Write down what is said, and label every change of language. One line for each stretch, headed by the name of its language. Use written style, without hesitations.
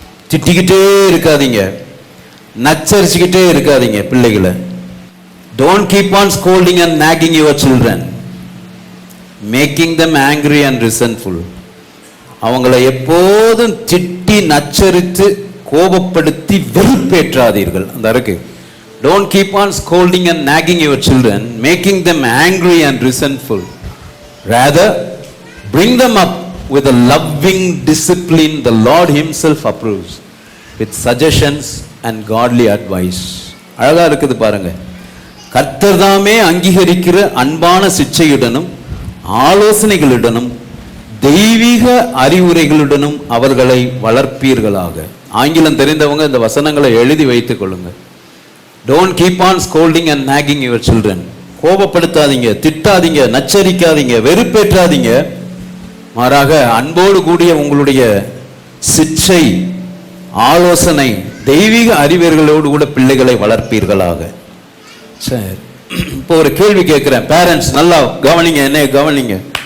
Tamil: திட்டிக்கிட்டே இருக்காதீங்க, நச்சரிச்சுக்கிட்டே இருக்காதீங்க பிள்ளைகளை.
English: Don't keep on scolding and nagging your children, மேக்கிங் them angry and resentful.
Tamil: அவங்களை எப்போதும் திட்டி நச்சரித்து கோபப்படுத்தி வெறுப்பேற்றாதீர்கள். அந்த இருக்கு.
English: Don't keep on scolding and nagging your children, making them angry and resentful. Rather, bring them up with a loving discipline the Lord himself approves, with suggestions and godly advice.
Tamil: அழகா இருக்குது பாருங்க. கர்த்தர் தாமே அங்கீகரிக்கிற அன்பான சிட்சையுடனும் ஆலோசனைகளுடனும் தெய்வீக அறிவுரைகளுடனும் அவர்களை வளர்ப்பீர்களாக. ஆங்கிலம் தெரிந்தவங்க இந்த வசனங்களை எழுதி வைத்துக் கொள்ளுங்க.
English: Don't keep on scolding and nagging your children.
Tamil: கோபப்படுத்தாதீங்க, திட்டாதீங்க, நச்சரிக்காதீங்க, வெறுப்பேற்றாதீங்க. மாறாக அன்போடு கூடிய உங்களுடைய சிட்சை, ஆலோசனை, தெய்வீக அறிவியர்களோடு கூட பிள்ளைகளை வளர்ப்பீர்களாக. சரி, இப்போ ஒரு கேள்வி கேட்கிறேன். பேரண்ட்ஸ் நல்லா கவனிங்க, என்ன கவனிங்க.